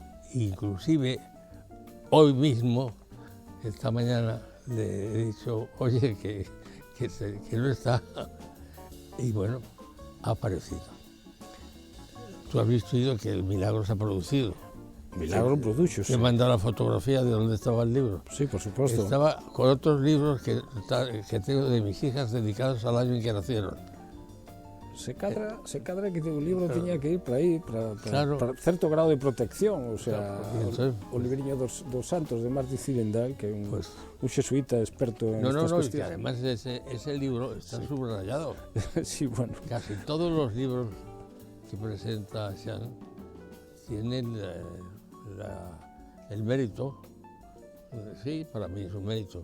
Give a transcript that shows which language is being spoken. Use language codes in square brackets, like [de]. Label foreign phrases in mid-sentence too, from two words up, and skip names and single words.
[es] Inclusive hoy mismo, esta mañana, le he dicho, oye, que no está, y bueno, ha aparecido. Tú has visto que el milagro se ha producido. Milagro producho, sí. Te he mandado la fotografía de dónde estaba el libro. Sí, por supuesto. Estaba con otros libros que tengo de mis hijas dedicados al año en que nacieron. [gl] Se cadra que o libro claro. Tiña que ir para aí, claro. para certo grado de protección, [es] o sea, [gl] claro, o libriño dos Santos de Martí Cilendal, que é un xesuita experto [es] en estas cuestiones. Y además ese libro está subrayado. Sí, bueno. Casi todos los libros que presenta Xan tienen el mérito. Sí, para mí es un mérito.